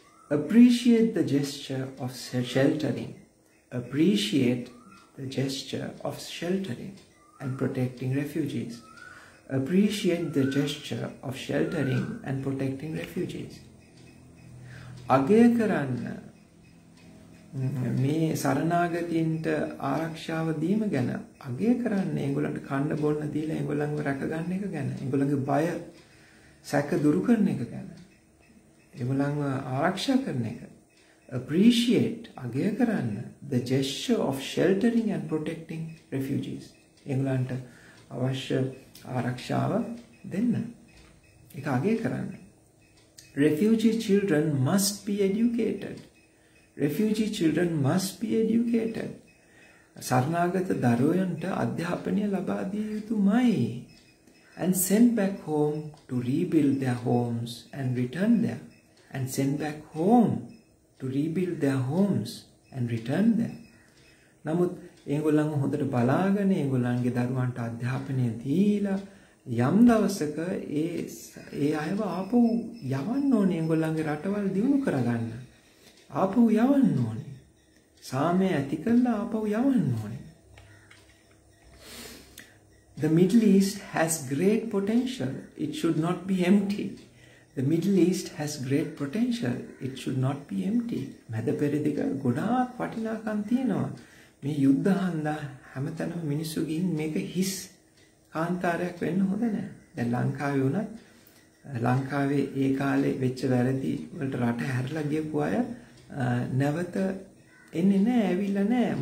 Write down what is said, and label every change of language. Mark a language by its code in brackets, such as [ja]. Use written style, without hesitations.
[en] Appreciate the gesture of sheltering. Appreciate the gesture of sheltering and protecting refugees. Appreciate the gesture of sheltering and protecting refugees. [si] අගය කරන්න මේ සරණාගතීන්ට ආරක්ෂාව දීම ගැන අගය කරන්න ඒගොල්ලන්ට කන්න බොන්න දීලා ඒගොල්ලන්ව රැක ගන්න එක ගැන ඒගොල්ලන්ගේ බය සැක දුරු කරන එක ගැන ඒගොල්ලන්ව ආරක්ෂා කරන එක. [en] Appreciate [si] අගය කරන්න [en] the gesture of sheltering and protecting refugees. [si] ඒගොල්ලන්ට අවශ්‍ය ආරක්ෂාව දෙන්න. ඒක අගය කරන්න. [en] Refugee children must be educated. Refugee children must be educated. [si] සරණාගත දරුවන්ට අධ්‍යාපනය ලබා දිය යුතුමයි. [en] And send back home to rebuild their homes and return there. And send back home to rebuild their homes and return there. [si] නමුත් ඒගොල්ලන්ව හොඳට බලාගෙන ඒගොල්ලන්ගේ දරුවන්ට අධ්‍යාපනය දීලා යම් දවසක ඒ අයව ආපහු යවන්න ඕනේ. ඒගොල්ලන්ගේ රටවල් දියුණු කරගන්න. ආපහු යවන්න ඕනේ. සාමය ඇති කරලා ආපහු යවන්න ඕනේ. [en] The Middle East has great potential. It should not be empty. The Middle East has great potential. It should not be empty. [si] මැද පෙරදිග ගොඩාක් වටිනාකම් තියෙනවා. මේ යුද්ධ හන්දා හැමතැනම මිනිස්සු ගිහින් මේක හිස් කාන්තාරයක් වෙන්න හොඳ නැහැ. දැන් ලංකාවේ වුණත් ලංකාවේ ඒ කාලේ වෙච්ච වැරදි වලට රට හැරලා ගියපු අය නැවත එන්නේ නැහැ, ඇවිල්ලා නැහැ.